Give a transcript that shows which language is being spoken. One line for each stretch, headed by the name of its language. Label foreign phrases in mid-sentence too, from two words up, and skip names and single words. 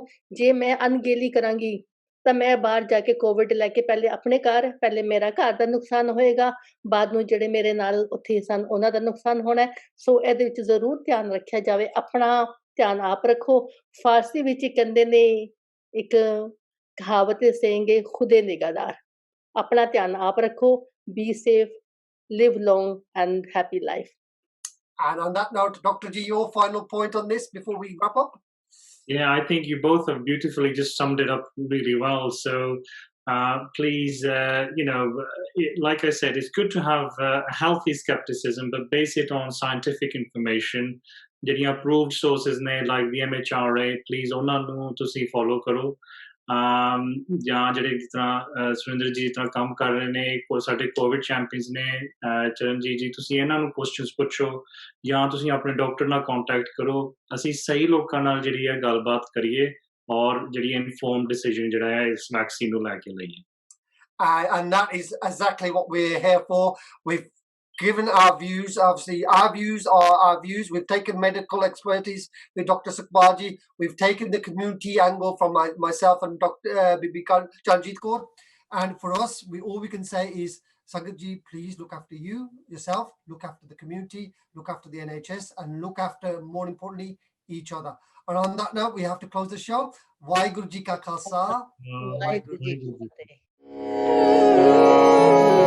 Punjabi: ਜੇ ਮੈਂ ਅਣਗਹਿਲੀ ਕਰਾਂਗੀ ਤਾਂ ਮੈਂ ਬਾਹਰ ਜਾ ਕੇ ਕੋਵਿਡ ਲੈ ਕੇ ਪਹਿਲੇ ਮੇਰਾ ਘਰ ਦਾ ਨੁਕਸਾਨ ਹੋਏਗਾ, ਬਾਅਦ ਨੂੰ ਜਿਹੜੇ ਮੇਰੇ ਨਾਲ ਉੱਥੇ ਸਨ ਉਹਨਾਂ ਦਾ ਨੁਕਸਾਨ ਹੋਣਾ। ਸੋ ਇਹਦੇ ਵਿੱਚ ਜ਼ਰੂਰ ਧਿਆਨ ਰੱਖਿਆ ਜਾਵੇ। ਆਪਣਾ ਧਿਆਨ ਆਪ ਰੱਖੋ। ਫਾਰਸੀ ਵਿੱਚ ਕਹਿੰਦੇ ਨੇ, ਇੱਕ ਕਹਾਵਤ ਹੈ saying ਹੈ,
Persian: خود نگهدار.
Punjabi: ਆਪਣਾ ਧਿਆਨ ਆਪ ਰੱਖੋ।
English: Be safe, live long and happy life. And on that note, Dr. G, your final point on this before we wrap up? Yeah, I think you both have beautifully just summed it up really well. So please, like I said, it's good to have healthy skepticism, but base it on scientific information.
Punjabi: ਜਿਹੜੀਆਂ
English: approved sources
Punjabi: ਨੇ
English: like the MHRA,
Punjabi: please ਉਹਨਾਂ ਨੂੰ ਤੁਸੀਂ follow ਕਰੋ। ਜਾਂ ਜਿਹੜੇ ਜਿਸ ਤਰ੍ਹਾਂ ਸੁਰਿੰਦਰ ਜੀ ਜਿਸ ਤਰ੍ਹਾਂ ਕੰਮ ਕਰ ਰਹੇ ਨੇ, ਸਾਡੇ
English: Covid champions
Punjabi: ਨੇ, ਚਰਨਜੀਤ ਜੀ, ਤੁਸੀਂ ਇਹਨਾਂ ਨੂੰ ਕੁਐਸਚਨਸ ਪੁੱਛੋ ਜਾਂ ਤੁਸੀਂ ਆਪਣੇ ਡਾਕਟਰ ਨਾਲ ਕੰਟੈਕਟ ਕਰੋ। ਅਸੀਂ ਸਹੀ ਲੋਕਾਂ ਨਾਲ ਜਿਹੜੀ ਹੈ ਗੱਲਬਾਤ ਕਰੀਏ ਔਰ ਜਿਹੜੀ
English: informed decision
Punjabi: ਜਿਹੜਾ ਹੈ ਇਸ ਵੈਕਸੀਨ ਨੂੰ ਲੈ ਕੇ ਲਈਏ।
English: And that is exactly what we're here for. We've given our views. Obviously, our views are our views. We've taken medical expertise with Dr. Sukhpal. We've taken the community angle from myself and Dr. Bibi Charanjeet Kaur. And for us, all we can say is, Sangat ji, please look after yourself, look after the community, look after the NHS, and look after, more importantly, each other. And on that note, we have to close the show.
Punjabi: ਵਾਹਿਗੁਰੂ ਜੀ ਕਾ ਖ਼ਾਲਸਾ, ਵਾਹਿਗੁਰੂ ਜੀ ਕੀ ਫ਼ਤਹਿ.